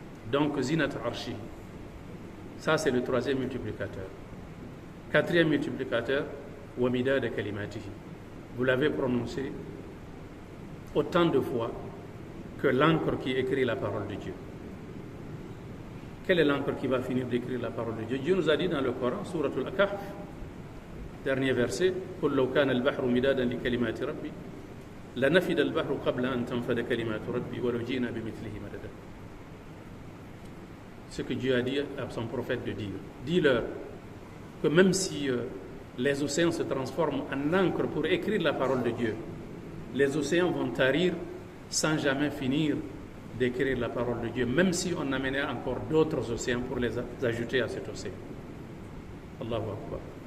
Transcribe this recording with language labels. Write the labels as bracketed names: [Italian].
[French] Donc Zinat Arshi. Ça c'est le troisième multiplicateur. Quatrième multiplicateur, Wamida de Kalimatihi. Vous l'avez prononcé autant de fois que l'encre qui écrit la parole de Dieu. Quelle est l'encre qui va finir d'écrire la parole de Dieu? Dieu nous a dit dans le Coran, Sourate Al-Kahf, dernier verset, [Arabic] قُلْ لَوْ كَانَ الْبَحْرُ مِدَادًا لِكَلِمَاتِ رَبِّي لَنَفِدَ الْبَحْرُ قَبْلَ أَنْ تَنْفَدَ كَلِمَاتُ رَبِّي وَلَوْ جِئْنَا بِمِثْلِهِ مَدَدًا. [French] Ce que Dieu a dit à son prophète de dire. Dis-leur que même si les océans se transforment en encre pour écrire la parole de Dieu, les océans vont tarir sans jamais finir d'écrire la parole de Dieu, même si on amenait encore d'autres océans pour les ajouter à cet océan. Allahu Akbar.